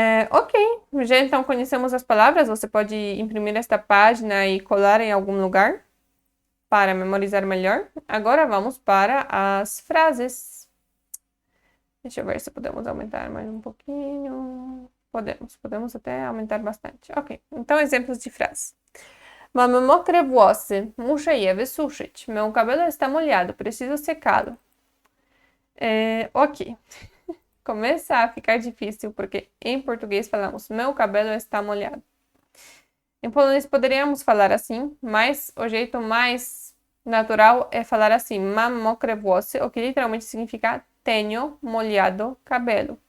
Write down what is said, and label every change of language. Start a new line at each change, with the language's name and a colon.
Portuguese: Ok, já então conhecemos as palavras. Você pode imprimir esta página e colar em algum lugar para memorizar melhor. Agora vamos para as frases. Deixa eu ver se podemos aumentar mais um pouquinho. Podemos até aumentar bastante. Ok, então exemplos de frases.
Polish: Mamy mokre włosy, muszę je wysuszyć.
Portuguese: Meu cabelo está molhado, preciso secá-lo. Ok. Começa a ficar difícil porque em português falamos meu cabelo está molhado. Em polonês poderíamos falar assim, mas o jeito mais natural é falar assim,
Polish: mam mokre włosy,
Portuguese: o que literalmente significa tenho molhado cabelo.